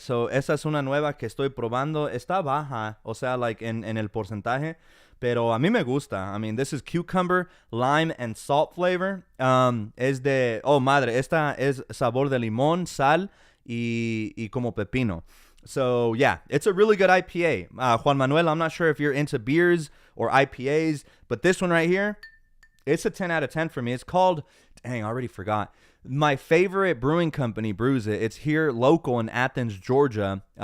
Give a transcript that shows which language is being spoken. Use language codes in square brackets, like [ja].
[es] So esa es una nueva que estoy probando, está baja, o sea, like en el porcentaje, pero a mí me gusta. [en] I mean, this is cucumber, lime, and salt flavor. [es] Es de, oh madre, esta es sabor de limón, sal, y como pepino. [en] So yeah, it's a really good IPA. Juan Manuel, I'm not sure if you're into beers or IPAs, but this one right here, it's a 10 out of 10 for me. It's called, dang, I already forgot. My favorite brewing company brews it. It's here local in Athens, Georgia.